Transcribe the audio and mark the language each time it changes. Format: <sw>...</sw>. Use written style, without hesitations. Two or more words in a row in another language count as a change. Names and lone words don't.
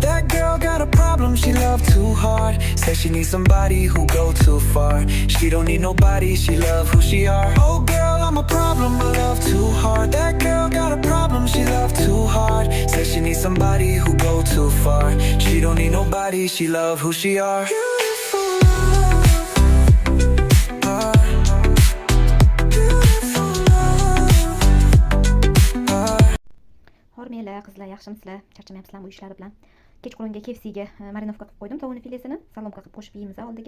<en>That girl got a problem, she love too hard. Says she needs somebody who go too far. She don't need nobody, she love who she are. Oh girl, I'm a problem, I love too hard. That girl got a problem, she love too hard. Says she needs somebody who go too far. She don't need nobody, she love who she are.</en> <uz>Hormaylar, qizlar, yaxshimisizlar? Charchamayapsizlarmi bu ishlar bilan? Kechqurunga KFCga marinovka qilib qo'ydim, tovuni filesini salomka qilib qo'shib yeymiz oldiga.</uz>